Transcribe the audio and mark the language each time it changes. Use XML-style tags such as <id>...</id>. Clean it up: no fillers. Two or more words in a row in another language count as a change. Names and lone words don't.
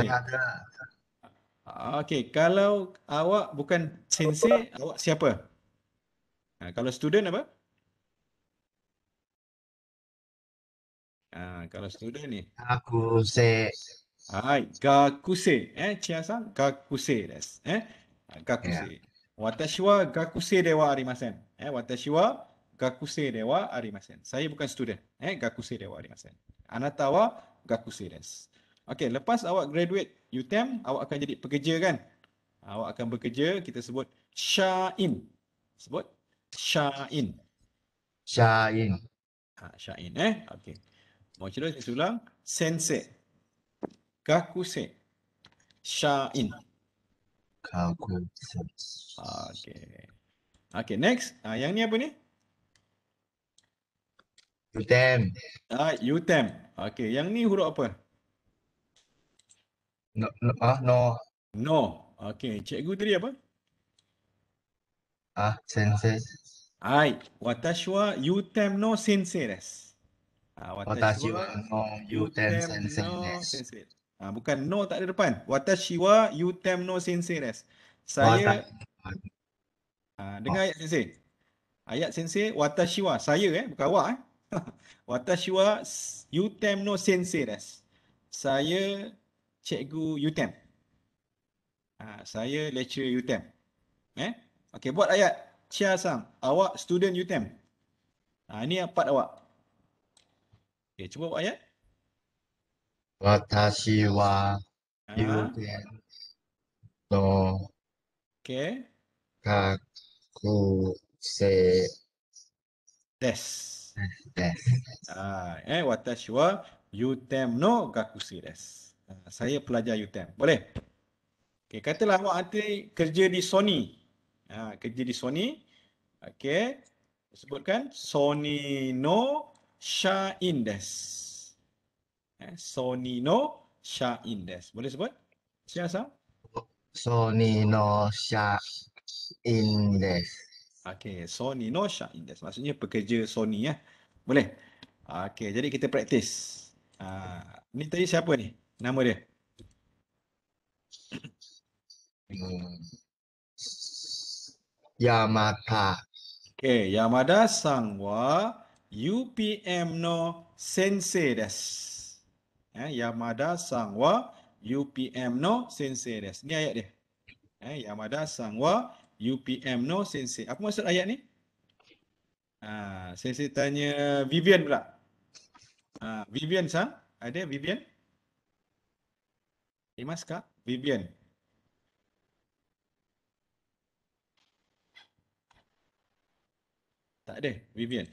<ms>Okey, kalau awak bukan sensei, awak siapa? Kalau student apa? Kalau student ni. Gakuse. Gakuse.</ms> <ja>チアさん、学生です.</ja> <ms>Gakuse.</ms> <ja>私は学生ではありません。私は学生ではありません.</ja> <ms>Saya bukan student.</ms> <ja>学生ではありません. あなたは学生です.</ja> <ms>Okey, lepas awak graduate UTM, awak akan jadi pekerja kan? Awak akan bekerja, kita sebut Shain. Sebut Shain. Shain. Shain, okey. Mau cerita saya ulang.</ms> <ja>先生。学生。社員.</ja> <ms>Gakuse. Okey. Okey, next. Yang ni apa ni? UTM. UTM. Okey, yang ni huruf apa? No. No. Okey, cikgu tadi apa? Sensei.</ms> <ja>私はUTMの先生です. 私はのUTM先生です.</ja> <ms>Bukan no, tak ada depan.</ms> <ja>私はUTMの先生です.</ja> <ms>Saya dengar ayat sensei. Ayat sensei</ms> <ja>私は,</ja> <ms>saya bukan awak</ms> <ja>私はUTMの先生です.</ja> <ms>Saya cikgu UTM. Saya lecturer UTM. Okey, buat ayat. Chia-san, awak student UTM. Ini part awak. Okey, cuba buat ayat.</ms> <ja>私はUTMの</ja> <ms>Okey. gakuse Desu. desu.</ms> <ja>私はUTMの学生です.</ja> <ms>Saya pelajar UTM. Boleh? Okey, katalah awak nanti kerja di Sony. Kerja di Sony. Okey. Sebutkan</ms> <ja>ソニーの社員です. ソニーの社員です.</ja> <ms>Boleh sebut? Siapa?</ms> <ja>ソニーの社員です.</ja> <ms>Okey,</ms> <ja>ソニーの社員です.</ja> <ms>Maksudnya pekerja Sony Boleh? Okey, jadi kita praktis. Ni tadi siapa ni? Nama dia? Yamada. Okey,</ms> <ja>山田さんはUPMの先生です. 山田さんはUPMの先生です.</ja> <ms>Ni ayat dia.</ms> <ja>山田さんはUPMの先生.</ja> <ms>Apa maksud ayat ni? Sensei tanya Vivian pula. Vivian sang, ada Vivian? Imas kak? Vivian. Tak ada, Vivian.</ms>